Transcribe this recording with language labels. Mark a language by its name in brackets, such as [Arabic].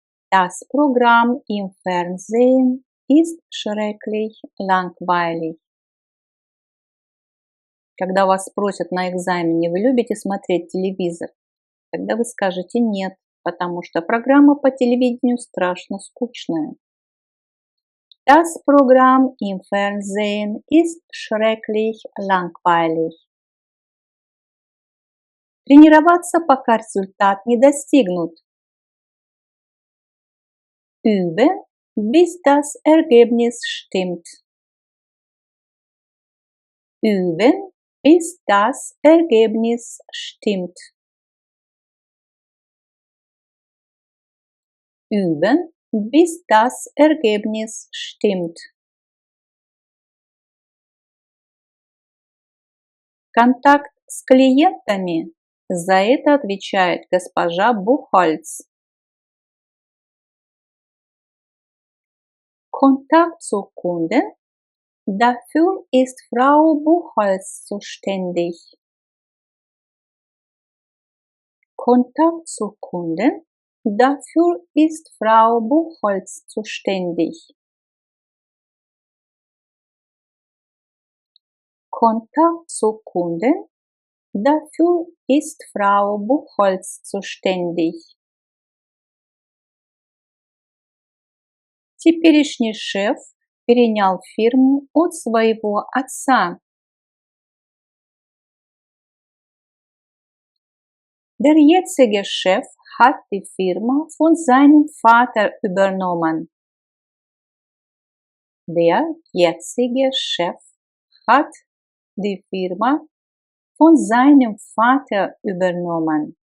[German] Das Programm im Fernsehen ist schrecklich langweilig. [Russian] Когда вас спросят на экзамене, вы любите смотреть телевизор, тогда вы скажете нет, потому что программа по телевидению страшно скучная. [German] Das Programm im Fernsehen ist schrecklich langweilig. [Russian] Тренироваться, пока результат не достигнут. [German] Üben, bis das Ergebnis stimmt. Üben, bis das Ergebnis stimmt. Üben, bis das Ergebnis stimmt. [Russian] Контакт с клиентами, за это отвечает госпожа Buchholz. [German] Kontakt zu Kunden, dafür ist Frau Buchholz zuständig. Kontakt zu Kunden, dafür ist Frau Buchholz zuständig. Kontakt zu Kunden, dafür ist Frau Buchholz zuständig. [Russian] Теперешний шеф перенял фирму от своего отца. [German] Der jetzige Chef hat die Firma von seinem Vater übernommen. Der jetzige Chef hat die Firma von seinem Vater übernommen.